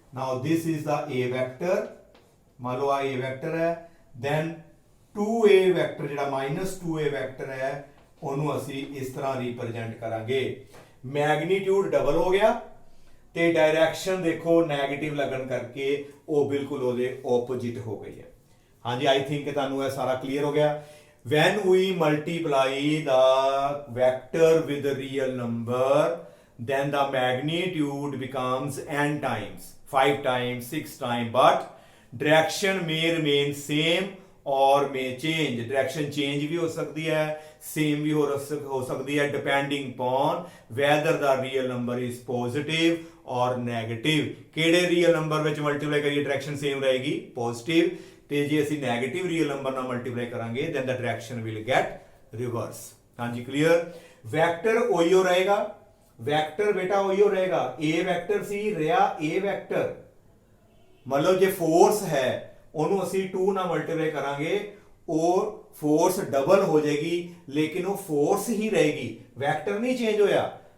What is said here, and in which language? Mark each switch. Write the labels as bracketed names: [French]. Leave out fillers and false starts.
[English] now this is the [Punjabi] a vector, ਮੰਨ ਲਓ ਆ a ਵੈਕਟਰ ਹੈ, then 2a ਵੈਕਟਰ ਜਿਹੜਾ -2a ਵੈਕਟਰ ਹੈ ਉਹਨੂੰ ਅਸੀਂ ਇਸ ਤਰ੍ਹਾਂ ਰਿਪਰੈਜ਼ੈਂਟ ਕਰਾਂਗੇ। ਮੈਗਨੀਟਿਊਡ ਡਬਲ ਹੋ ਗਿਆ ਤੇ ਡਾਇਰੈਕਸ਼ਨ ਦੇਖੋ ਨੈਗੇਟਿਵ ਲੱਗਣ ਕਰਕੇ ਉਹ ਬਿਲਕੁਲ ਉਹਦੇ ਆਪੋਜ਼ਿਟ ਹੋ ਗਈ ਹੈ। ਹਾਂਜੀ, [English] I think [Punjabi] ਤੁਹਾਨੂੰ ਇਹ ਸਾਰਾ ਕਲੀਅਰ ਹੋ ਗਿਆ। [English] when we multiply the vector with the real number then the magnitude becomes n times, 5 times, 6 times, but direction may remain same or may change। direction change [Hindi] भी हो सकती है, [English] same भी हो सकती है, depending upon whether the real number is positive or negative। [Punjabi] ਕਿਹੜੇ real number ਵਿੱਚ multiply ਕਰੀਏ direction same ਰਹੇਗੀ, positive, ਤੇ ਜੇ ਅਸੀਂ ਨੈਗੇਟਿਵ ਰੀਅਲ ਨੰਬਰ ਨਾਲ ਮਲਟੀਪਲਾਈ ਕਰਾਂਗੇ [English] then the direction will get reverse। [Punjabi] ਹਾਂਜੀ, ਕਲੀਅਰ। ਵੈਕਟਰ ਉਹੀਓ ਰਹੇਗਾ, ਵੈਕਟਰ ਬੇਟਾ ਉਹੀਓ ਰਹੇਗਾ, a ਵੈਕਟਰ ਸੀ ਰਿਹਾ a ਵੈਕਟਰ, ਮਤਲਬ ਜੇ ਫੋਰਸ ਹੈ ਉਹਨੂੰ ਅਸੀਂ 2 ਨਾਲ ਮਲਟੀਪਲਾਈ ਕਰਾਂਗੇ ਉਹ ਫੋਰਸ ਡਬਲ ਹੋ ਜਾਏਗੀ, ਲੇਕਿਨ ਉਹ ਫੋਰਸ ਹੀ ਰਹੇਗੀ, ਵੈਕਟਰ ਨਹੀਂ ਚੇਂਜ ਹੋਇਆ।